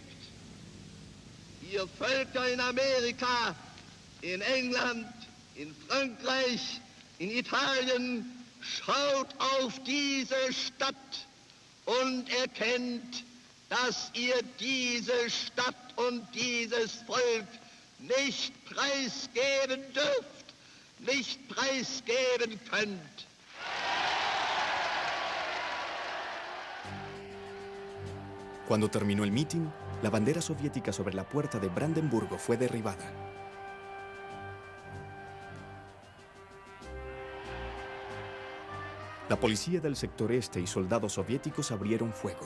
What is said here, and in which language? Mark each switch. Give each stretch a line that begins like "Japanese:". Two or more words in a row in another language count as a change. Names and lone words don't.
German: Ihr Völker in Amerika, in England, in Frankreich, in Italien, schaut auf diese Stadt und erkennt, dass ihr diese Stadt und dieses Volk nicht preisgeben dürft, nicht preisgeben könnt.
Spanish: Cuando terminó el mitin, la bandera soviética sobre la puerta de Brandenburgo fue derribada. La policía del sector este y soldados soviéticos abrieron fuego.